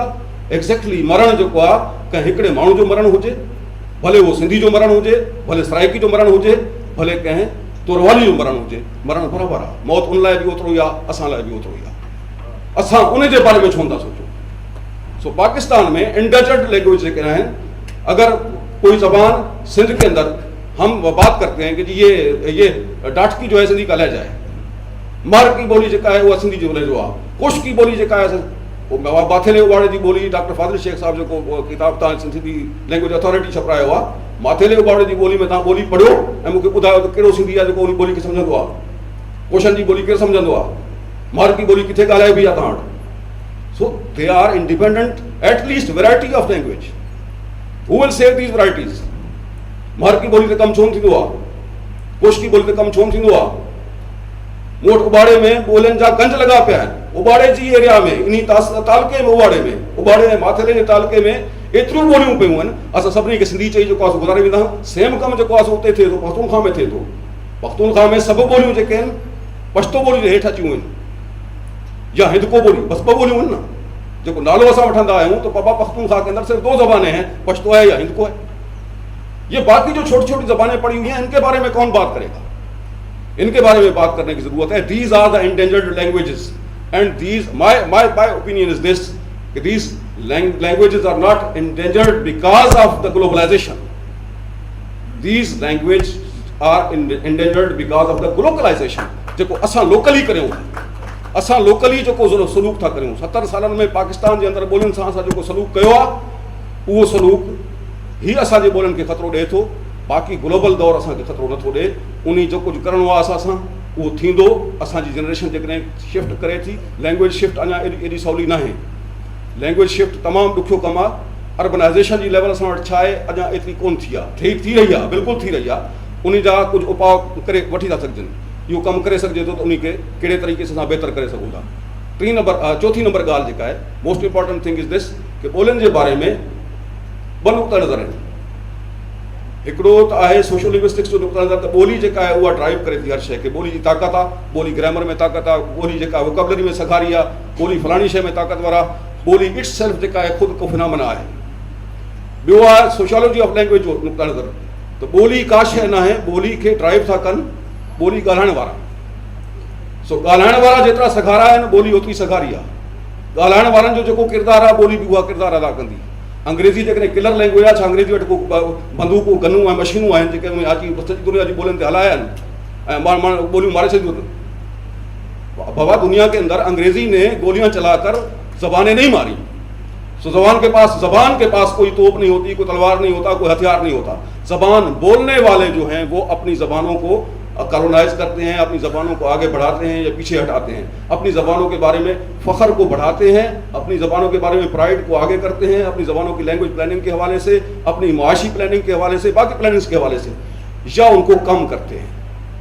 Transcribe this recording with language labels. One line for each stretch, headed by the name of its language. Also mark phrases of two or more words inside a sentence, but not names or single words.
Sindhi: एक्ज़ैक्टली मरणु जेको आहे कंहिं हिकिड़े माण्हू जो मरणु हुजे, भले उहो सिंधी जो मरणु हुजे, भले सराइकी जो मरणु हुजे, भले कंहिं तुरवाली जो मरणु हुजे, मरणु बराबरि आहे। मौत उन लाइ बि ओतिरो ई आहे, असां लाइ बि ओतिरो ई आहे। असां उन जे बारे में छो था सोचूं। सो पाकिस्तान में
English: endangered language
Sindhi: जेके आहिनि,
Urdu: اگر کوئی زبان سندھ کے اندر ہم بات کرتے ہیں کہ جی یہ ڈاٹکی جو ہے سندھی
Sindhi: ॻाल्हाए जाए, मर की बोली जेका है उहा सिंधी जो आहे, कुश की बोली जेका है माथेले उबाड़े जी ॿोली, डॉक्टर फाज़िल शेख साहब जेको किताब तव्हां सिंधी लैंग्वेज अथॉरिटी छपायो आहे, माथेले उबाड़े जी ॿोली में तव्हां ॿोली पढ़ियो ऐं मूंखे ॿुधायो त कहिड़ो सिंधी आहे जेको उन ॿोली खे सम्झंदो आहे, कोशन जी ॿोली केरु सम्झंदो आहे, मार की ॿोली किथे ॻाल्हाए बि आहे तव्हां वटि।
English: So they are independent at least variety of language. Who will save these varieties.
Sindhi: मार की ॿोली ते कमु छो थींदो आहे, कोश की ॿोली ते कमु छो थींदो आहे। मूं वटि उबाड़े में ॿोलियुनि जा गंज लॻा पिया आहिनि, उबाड़े जी एरिया में, इन तालके में, उबाड़े में, उबाड़े ऐं माथेले जे तालके में एतिरियूं ॿोलियूं पियूं आहिनि। असां सभिनी खे सिंधी चई जेको आहे गुज़ारे वेंदा आहियूं। सेम कमु जेको आहे उते थिए थो, पख्तूनख्वा में थिए थो। पख्तूनख्वा में सभु ॿोलियूं जेके आहिनि पश्तो ॿोली जे हेठि अचियूं आहिनि, या हिंदको ॿोली, बसि 2 ॿोलियूं आहिनि न। जेको नालो असां वठंदा आहियूं
Urdu: تو پاپا پختونخوا کے اندر صرف 2 زبانیں ہیں، پشتو ہے یا ہندکو ہے. یہ باقی جو چھوٹی چھوٹی زبانیں پڑی ہوئی ہیں، ان کے بارے میں کون بات کرے گا? ان کے بارے میں بات کرنے کی ضرورت ہے.
English: These are the endangered languages and these my opinion is this कि these languages are not endangered because of the globalization। These languages are endangered because of the globalization.
Sindhi: जेको असां लोकली करियूं, असां लोकली जेको सलूक था करियूं। 70 सालनि में पाकिस्तान जे अंदरि ॿोलियुनि सां असां जेको सलूक कयो आहे, उहो सलूक ही असांजे ॿोलियुनि खे ख़तरो ॾिए थो। बाक़ी ग्लोबल दौर असांखे ख़तरो नथो ॾिए। उन जो कुझु करिणो आहे असां सां उहो थींदो। असांजी जनरेशन जेकॾहिं शिफ्ट करे थी,
English: language shift
Sindhi: अञा एॾी सवली न आहे।
English: language shift
Sindhi: तमामु ॾुखियो कमु आहे। अर्बनाइज़ेशन जी लेवल असां वटि छा आहे, अञा एतिरी कोन थी आहे, थी रही आहे, बिल्कुलु थी रही आहे। उन जा कुझु उपाउ करे वठी था सघजनि। इहो कमु करे सघिजे थो त उन खे कहिड़े तरीक़े सां बहितर करे सघूं था। चौथी नंबर ॻाल्हि जेका आहे,
English: Most important thing is this
Sindhi: कि ॿोलियुनि जे बारे में ॿ नुक़्ता नज़र आहिनि। हिकिड़ो त आहे
English: social linguistics
Sindhi: जो नुक़्ता नज़र, त ॿोली जेका आहे उहा ड्राइव करे थी हर शइ खे। ॿोली जी ताक़त आहे, ॿोली ग्रामर में ताक़त आहे, ॿोली जेका वोकेबलरी में सखारी आहे, ॿोली फलाणी शइ में ताक़तवर आहे। ॿोली
English: its self
Sindhi: जेका आहे ख़ुदि को फिनोमेना आहे। ॿियो आहे
English: sociology of language
Sindhi: जो नुक़्ता नज़र, त ॿोली का शइ न आहे, ॿोली खे ड्राइव था कनि ॿोली ॻाल्हाइण वारा। सो ॻाल्हाइण वारा जेतिरा सखारा आहिनि, ॿोली ओतिरी सखारी आहे। ॻाल्हाइण वारनि जो जेको किरदारु आहे, ॿोली बि उहा किरदारु अदा कंदी। अंग्रेज़ी जेकॾहिं
English: killer language
Sindhi: आहे, छा अंग्रेज़ी वटि को बंदूकूं गनूं ऐं मशीनूं आहिनि जेके उन अची सॼी दुनिया जी ॿोलियुनि ते हलाया आहिनि ऐं माण्हू ॿोलियूं मारे छॾियूं अथनि।
Urdu: بابا دنیا کے اندر انگریزی نے گولیاں چلا کر زبانیں نہیں ماری. سو زبان کے پاس کوئی توپ نہیں ہوتی، کوئی تلوار نہیں ہوتا، کوئی ہتھیار نہیں ہوتا, कोई हथियार नहीं होता। زبان بولنے والے جو ہیں وہ اپنی زبانوں کو کولونائز کرتے ہیں، اپنی زبانوں کو آگے بڑھاتے ہیں یا پیچھے ہٹاتے ہیں، اپنی زبانوں کے بارے میں فخر کو بڑھاتے ہیں، اپنی زبانوں کے بارے میں پرائیڈ کو آگے کرتے ہیں، اپنی زبانوں کی
English: language planning
Urdu: کے حوالے سے، اپنی معاشی پلاننگ کے حوالے سے، باقی پلاننگز کے حوالے سے، یا ان کو کم کرتے ہیں.